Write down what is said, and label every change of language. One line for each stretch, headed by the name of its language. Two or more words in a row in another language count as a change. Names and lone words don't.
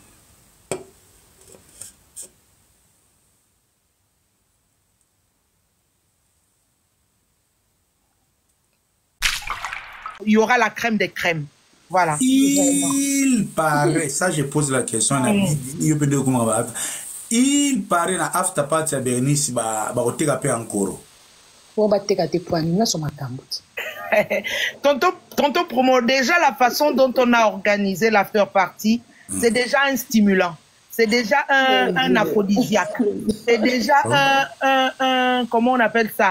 French: Il y aura la crème des crèmes. Voilà. Il paraît, ça je pose la question, il paraît na
English: after party
French: à Bernice,
Lingala: oteka pe
French: encore. Tonton Promo, déjà la façon dont on a organisé l'
English: after party,
French: c'est déjà un stimulant. C'est déjà un aphrodisiaque. C'est déjà un, comment on appelle ça?